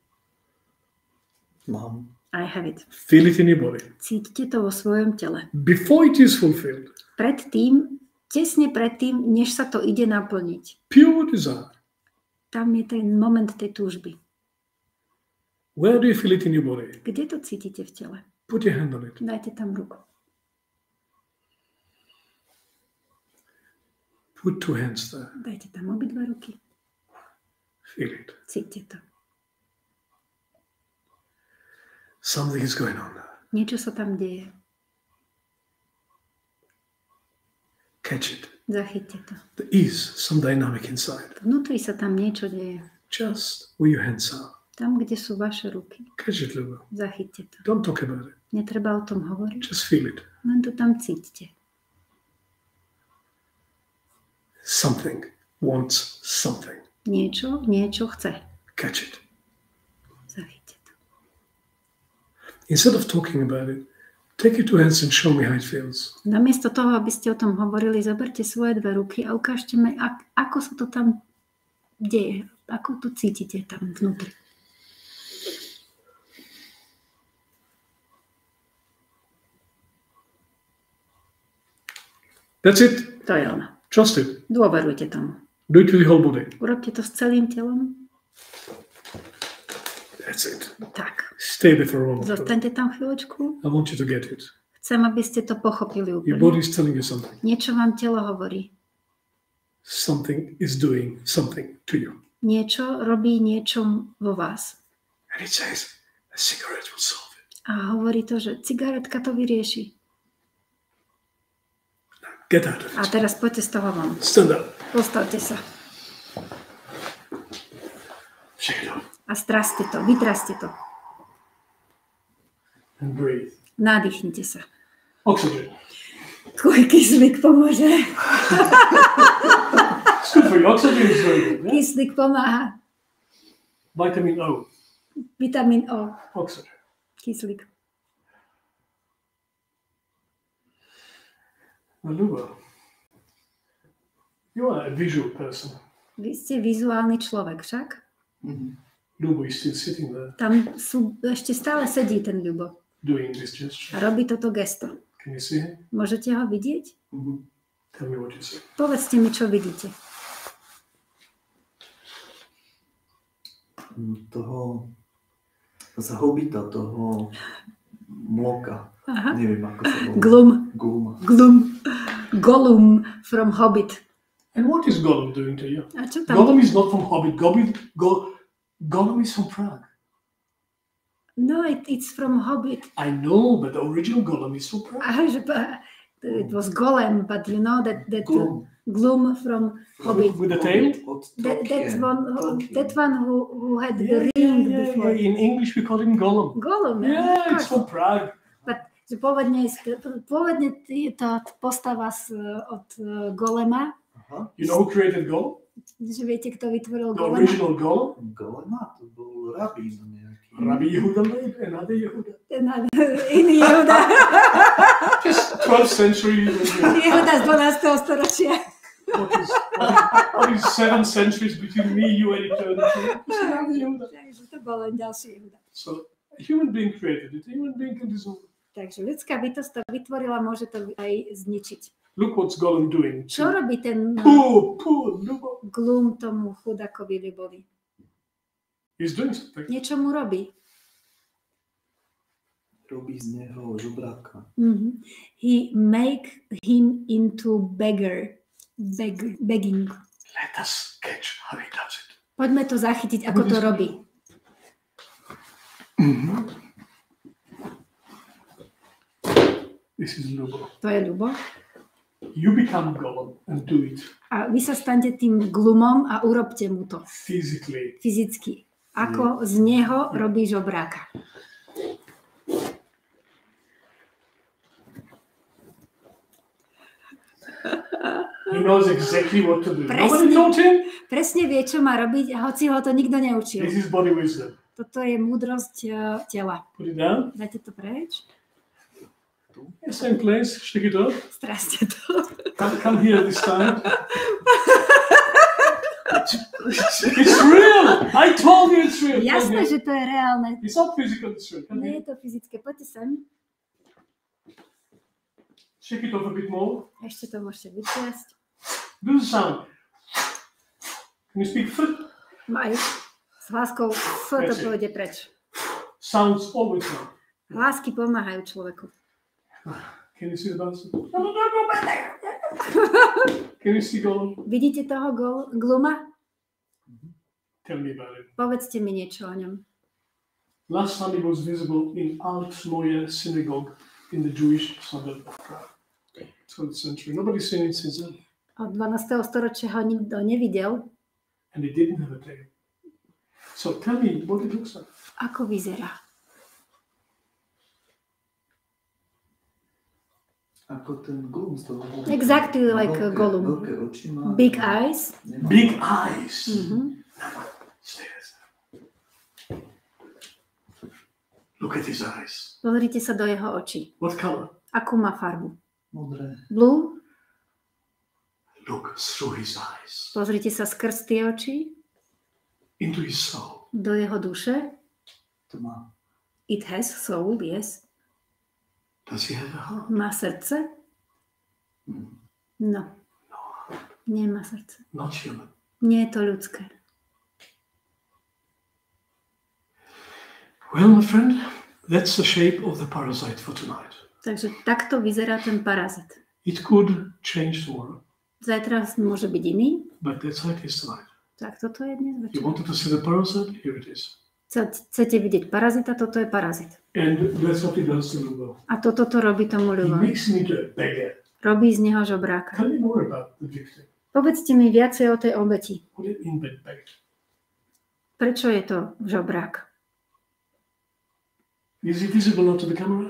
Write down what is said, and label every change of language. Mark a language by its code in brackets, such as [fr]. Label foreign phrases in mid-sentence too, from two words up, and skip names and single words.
[sk] Mám. [en] I have it. Feel it in your body. [sk] Cítite to vo svojom tele. [en] Before it is fulfilled, [sk] Tesne pred tým, než sa to ide naplniť. [en] pure desire. [sk] Tam je ten moment tej túžby. [en] Where do you feel it in your body? [sk] Kde to cítite v tele? [en] Put your hand on it. [sk] Dajte tam ruku. [en] Put two hands there. [sk] Dajte tam obidva ruky. [en] Feel it. [sk] Cítite to. [en] Something is going on. [sk] Niečo sa tam deje. [en] Catch it. [sk] Zachyťte to. [en] There is some dynamic inside. [sk] Vnútri sa tam niečo deje. [en] Just where your hands are. [sk] Tam, kde sú vaše ruky. [en] Catch it, Luba. [sk] Zachyťte to. [en] Don't talk about it. [sk] Netreba o tom hovoriť. [en] Just feel it. [sk] Len to tam cítite. [en] Something wants something. [sk] Niečo chce. [en] Catch it. [sk] Zachyťte to. [en] Instead of talking about it, take your two hands and show me how it feels. [sk] Namiesto toho, aby ste o tom hovorili, zoberte svoje dve ruky a ukážte mi, ako sa to tam deje. Ako to cítite tam vnútri. [en] That's it. [sk] To je ono. [en] Trust it. [sk] Dôverujte tomu. [en] Do it with your whole body. [sk] Urobte to s celým telom. [en] That's it. [sk] Tak. [en] Stay there for a moment. [sk] Zostaňte tam chvíľočku. [en] I want you to get it. [sk] Chcem, aby ste to pochopili [en] Your body [sk] úplne. [en] is telling you something. [sk] Niečo vám telo hovorí. [en] Something is doing something to you. [sk] Niečo robí niečo vo vás. [en] And it says, a cigarette will solve it. [sk] A hovorí to, že cigaretka to vyrieši. [en] Get out of [sk] A [en] it. [sk] teraz poďte z toho von. [en] Stand up. [sk] Postavte sa. [en] Shake it off. [sk] A straste to. Vytraste to. [en] And breathe. [sk] Nadýchnite sa. [en] Oxygen. [sk] Tvoj kyslík pomôže. [en] It's good for you. Oxygen is very good. Yeah? [sk] Kyslík pomáha. [en] Vitamin O. [sk] Vitamín O. [en] Oxygen. [sk] Kyslík. [en] Now, Luba, you are a visual person. [sk] Vy ste vizuálny človek však. [en] Luba is still sitting there [sk] Tam ešte stále sedí ten Ľubo. [en] doing this gesture. [sk] A robí toto gesto. [en] Can you see him? [sk] Môžete ho vidieť? [en] Tell me what you see. [sk] Povedzte mi, čo vidíte. Toho z Hobita, toho mloka. Aha. Neviem, ako sa volá. Glum. Gluma. [en] Gollum from Hobbit. And what is Gollum doing to you? [sk] A čo tam? [en] Gollum is not from Hobbit. Gollum is from Prague. No, it's from Hobbit. I know, but the original Gollum is from Prague. It was Golem, but you know that Glum. Gloom from Hobbit. With the tail? [sk] Od [en] That's Tolkien. that one who had the ring before. In English, we call him Gollum. Gollum, Yeah, it's from Prague. [sk] But že pôvodne je to postava od Golema. Aha. [en] You know who created Gollum? [sk] Že viete, kto vytvoril [en] The [sk] Golema? [en] original Gollum? [sk] Golema, to bol rabín nejaký. [en] Rabbi Yehuda Leib, another Yehuda. [sk] Iný Jehuda. [en] Just 12th century. [sk] Jehuda z 12. storočia. [en] What is 7 centuries between me, you, and eternity? It's another Yehuda. [sk] Takže to bol len ďalší Jehuda. [en] So a human being created it. A human being can dissolve. [sk] Takže ľudská bytosť to vytvorila, môže to aj zničiť. [en] Look what's Gollum doing. [sk] Čo robí ten [en] Poor Luba. [sk] Gloom tomu chudakovi Ľubovi? [en] He's doing something. [sk] Niečo mu robí. Robí z neho žobráka. [en] He make him into beggar. Begging. Let us catch how he does it. [sk] Poďme to zachytiť, ako to robí. [en] This is Lubo. [sk] To je Ľubo. [en] You become Gollum and do it [sk] A vy sa staňte tým glumom a urobte mu to [en] physically. [sk] fyzicky. Ako z neho robí žobráka. [en] He knows exactly what to do. [sk] Presne. [en] Nobody taught him. [sk] Presne vie, čo má robiť, a hoci ho to nikto neučil. [en] This is body wisdom. [sk] Toto je múdrosť tela. [en] Put it down. [sk] Dajte to preč. [en] Same place. Shake it off. [sk] Straste to. [en] Come here this time. It's real. I told you it's real. [sk] Jasné, že to je reálne. [en] It's not physical. It's real. Come [sk] Nie [en] here. [sk] je to fyzické. Poďte sem. [en] Shake it off a bit more. [sk] Ešte to môžete vytriasť. [en] Do the sound. Can you speak foot? [sk] Maj. S hláskou F to pôjde preč. [en] Sounds always well. [sk] Hlásky pomáhajú človeku. [en] Can you see the bouncer? Can you see Gollum? [sk] Vidíte toho gluma? [en] Tell me about it. [sk] Povedzte mi niečo o ňom. [en] Last time he was visible in Alt-Neue Synagogue in the Jewish suburb of Prague. 12th century. Nobody's seen it since then. [sk] Od 12. storočia ho nikto nevidel. [en] And he didn't have a tail. So tell me what it looks like. [sk] Ako vyzerá? Ako ten Gollum z toho. [en] Exactly like a Gollum. [sk] Veľké oči má. [en] Big eyes. [sk] Nemá. [en] Big eyes. Stay there. Look at his eyes. [sk] Pozrite sa do jeho očí. [en] What color? [sk] Akú má farbu? Modré. [en] Blue? Look through his eyes. [sk] Pozrite sa skrz tie oči [en] Into his soul. [sk] do jeho duše. To má. [en] It has soul, yes. Does he have a heart? [sk] Má srdce? No. Nemá srdce. [en] Not human. [sk] Nie je to ľudské. [en] Well, my friend, that's the shape of the parasite for tonight. [sk] Takže takto vyzerá ten parazit. [en] It could change tomorrow, [sk] Zajtra môže byť iný. [en] but that's how it is tonight. [sk] Tak toto je dnes [en] You [sk] večer. [en] wanted to see the parasite? Here it is. [sk] Chcete vidieť parazita? Toto je parazit. [en] And that's what he does to Lubo. [sk] A toto to robí tomu [en] He [sk] ľubovi. [en] makes him into a beggar. [sk] Robí z neho žobráka. [en] Tell me more about the victim. [sk] Povedzte mi viacej o tej obeti. [en] What do you mean by beggar? [sk] Prečo je to žobrák? [en] Is he visible now to the camera?